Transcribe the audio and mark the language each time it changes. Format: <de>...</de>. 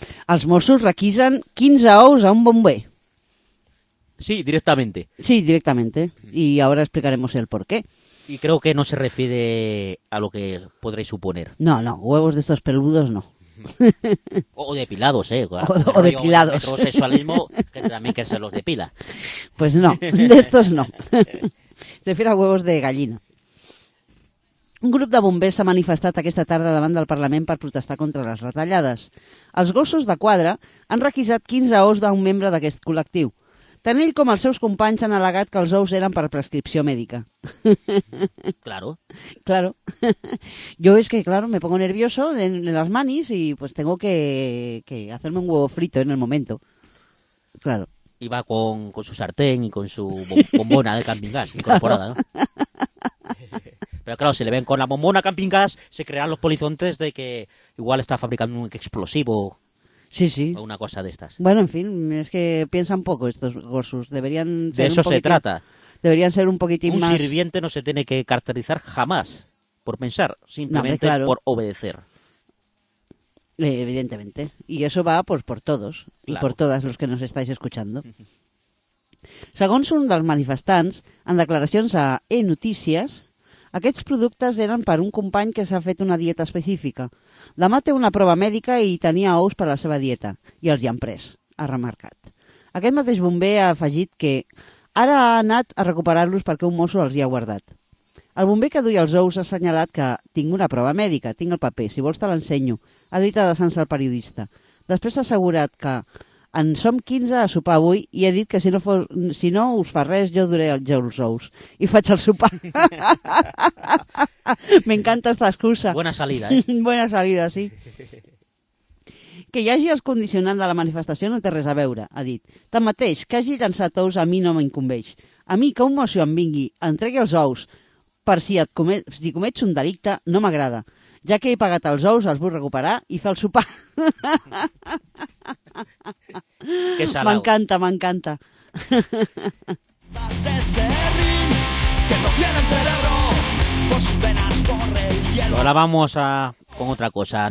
<ca>els Mossos requisen 15 ous a un bomber.</ca> <es>Sí, directamente. Sí, directamente. Y ahora explicaremos el porqué. Y creo que no se refiere a lo que podréis suponer. No, no, huevos de estos peludos no. O depilados, ¿eh? O depilados. El heterosexualismo, que también que se los depila. Pues no, de estos no. Se refiere a huevos de gallina.</es> <ca>Un grup de bombers s'ha manifestat aquesta tarda davant del Parlament per protestar contra les retallades. Els Gossos de Quadra han requisat 15 ous d'un membre d'aquest col·lectiu. Tant ell com els seus companys han al·legat que els ous eren per prescripció mèdica.</ca> <es>Claro. Claro. Yo es que, claro, me pongo nervioso en las manis y pues tengo que hacerme un huevo frito en el momento. Claro. Y va con su sartén y con su bombona de camping gas incorporada, ¿no? Pero claro, si le ven con la bombona camping gas, se crean los polizontes de que igual está fabricando un explosivo. Sí, sí. O una cosa de estas. Bueno, en fin, es que piensan poco estos gossos. Deberían ser de eso un poquitín, se trata. Deberían ser un poquitín un más... Un sirviente no se tiene que caracterizar jamás por pensar, simplemente no, claro. Por obedecer. Evidentemente. Y eso va pues, por todos claro. Y por todas los que nos estáis escuchando.</es> <ca>Segons un dels manifestants, en declaracions a E-Notícies, aquests productes eren per un company que s'ha fet una dieta específica. Demà té una prova mèdica i tenia ous per a la seva dieta, i els hi han pres, ha remarcat. Aquest mateix bomber ha afegit que ara ha anat a recuperar-los perquè un mosso els hi ha guardat. El bomber que duia els ous ha assenyalat que tinc una prova mèdica, tinc el paper, si vols te l'ensenyo, ha dit adreçant-se al periodista. Després ha assegurat que en som 15 a sopar avui i he dit que si no us fa res jo duré el gel els ous i faig el sopar.</ca> <es>M'encanta esta excusa. Buena salida, eh? Buena salida, sí.</es> <ca>Que hi hagi els condicionants de la manifestació no té res a veure, ha dit. Tanmateix, que hagi llançat ous a mi no m'incumbeix. A mi que un mosso em vingui, entregui els ous per si et comets un delicte, no m'agrada. Ja que he pagat els ous, els vull recuperar i fer el sopar. Que salau. M'encanta, m'encanta.</ca> <es>Vas de ser que no tiene cerebro por sus venas corre el hielo. Ahora vamos a con otra cosa.</es>